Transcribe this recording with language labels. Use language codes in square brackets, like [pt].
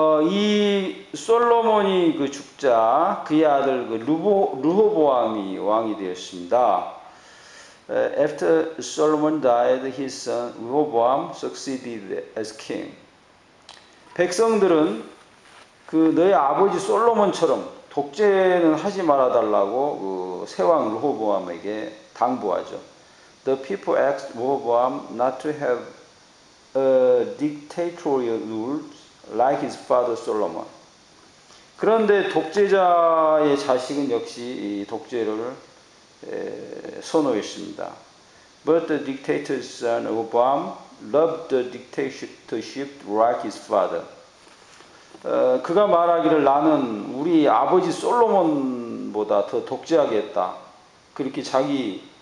[ko] 이 솔로몬이 죽자 그의 아들 르호보암이 왕이 되었습니다. [en] After Solomon died, his son Rehoboam succeeded as king. [ko] 백성들은 너의 아버지 솔로몬처럼 독재는 하지 말아달라고 세왕 르호보암에게 당부하죠. [en] The people asked Rehoboam not to have dictatorial rules like his father Solomon. [ko] 그런데 독재자의 자식은 역시 이 독재를 선호했습니다. [en] But the dictator's son Rehoboam loved the dictatorship like his father. [ko] 그가 말하기를 나는 우리 아버지 솔로몬보다 더 독재하겠다. 그렇게 자기